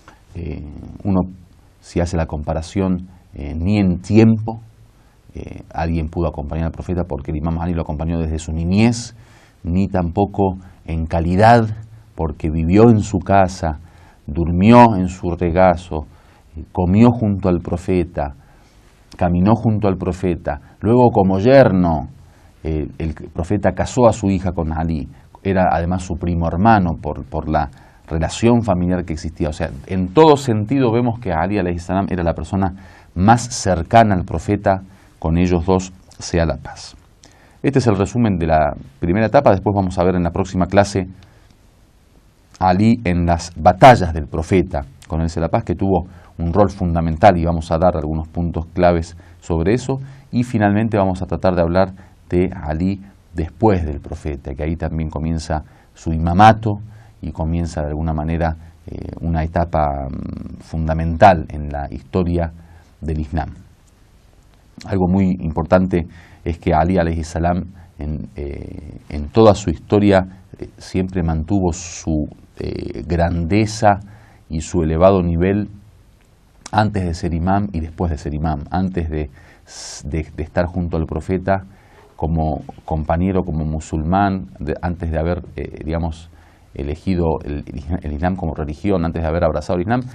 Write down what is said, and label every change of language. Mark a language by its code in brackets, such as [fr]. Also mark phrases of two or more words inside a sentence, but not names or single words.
[es] uno, si hace la comparación, ni en tiempo alguien pudo acompañar al profeta, porque el Imam Ali lo acompañó desde su niñez, ni tampoco en calidad, porque vivió en su casa, durmió en su regazo, comió junto al profeta, caminó junto al profeta. Luego, como yerno, el profeta casó a su hija con Ali. Era además su primo hermano por la relación familiar que existía. O sea, en todo sentido vemos que Ali [ar] عليه السلام [es] era la persona más cercana al profeta. Con ellos dos sea la paz. Este es el resumen de la primera etapa. Después vamos a ver en la próxima clase a Ali en las batallas del profeta, con él sea la paz, que tuvo un rol fundamental, y vamos a dar algunos puntos claves sobre eso. Y finalmente vamos a tratar de hablar de Ali después del profeta, que ahí también comienza su imamato y comienza de alguna manera una etapa fundamental en la historia del Islam. Algo muy importante es que Ali [ar] عليه السلام [es] en toda su historia siempre mantuvo su grandeza y su elevado nivel antes de ser imam y después de ser imam, antes de estar junto al profeta como compañero, como musulmán, antes de haber, elegido el Islam como religión, antes de haber abrazado el Islam.